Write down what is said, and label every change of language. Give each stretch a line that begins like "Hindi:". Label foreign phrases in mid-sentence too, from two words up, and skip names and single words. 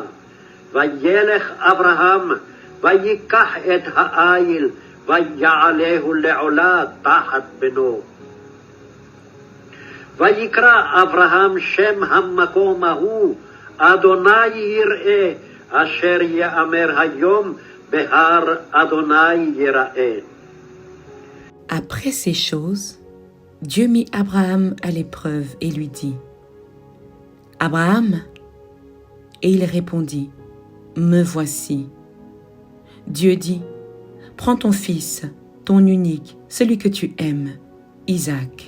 Hebrew: וילך אברהם, ויקח את האיל, ויעלהו לעולה תחת בנו. ויקרא אברהם שם המקום ההוא, אדוני יראה, אשר יאמר היום, בהר אדוני יראה.
French: Après ces choses, Dieu mit Abraham à l'épreuve et lui dit, « Abraham ?» Et il répondit, « Me voici. » Dieu dit, « Prends ton fils, ton unique, celui que tu aimes, Isaac.